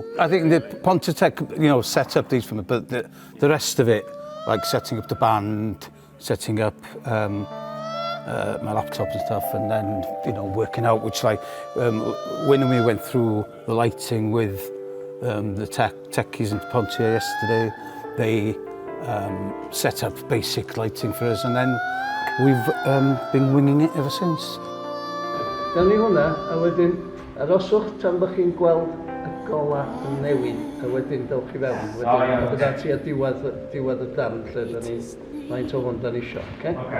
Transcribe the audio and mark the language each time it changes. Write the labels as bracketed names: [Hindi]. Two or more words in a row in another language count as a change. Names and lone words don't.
[English] I think the Pontetech, you know, set up these for me, but the rest of it, like setting up the band, setting up my laptop and stuff, and then, you know, working out, which like when we went through the lighting with the techies in Ponte yesterday, they set up basic lighting for us, and then we've been winging it ever since. [Welsh] Gawn ni hwnna, a wedyn aroswch tan bych chi'n gweld y gola yn newid, a wedyn dewch i fewn. Wedyn bydda ti a diwedd y darn lle da ni, faint o hwn da ni isio, oce?